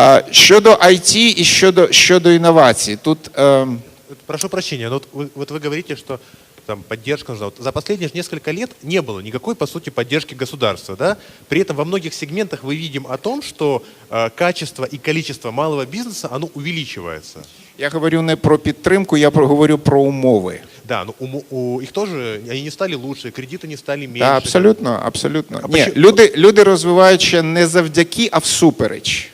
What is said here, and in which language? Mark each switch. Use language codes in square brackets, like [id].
[uk] Щодо IT і щодо інновацій, тут... [ru] Прошу прощения, но вот вы говорите, что там поддержка нужна. Вот за последние несколько лет не было никакой, по сути, поддержки государства. Да? При этом во многих сегментах мы видим о том, что качество и количество малого бизнеса, оно увеличивается. [uk] Я говорю не про підтримку, я говорю про умови. [ru] Да, но их тоже, они не стали лучше, кредиты не стали меньше. Да, абсолютно, абсолютно. А [uk] Ні, люди розвиваються не завдяки, а всупереч.